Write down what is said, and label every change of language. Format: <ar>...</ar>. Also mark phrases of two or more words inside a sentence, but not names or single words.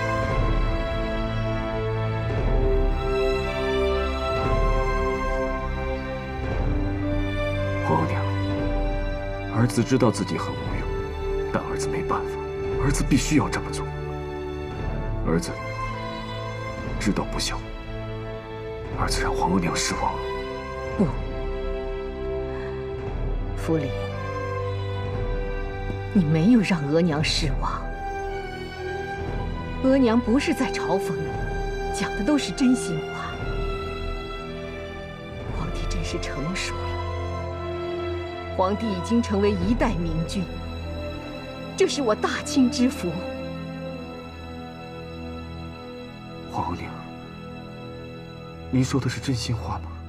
<zh>皇后娘，兒子知道自己很無用，但兒子沒辦法，兒子必須要這麼做。兒子知道不孝，兒子讓皇後娘失望了。不，福臨，你沒有讓額娘失望。額娘不是在嘲諷你，講的都是真心話。皇帝真是成熟了，皇帝已經成為一代明君，這是我大清之福。皇後娘，您說的是真心話嗎？</zh>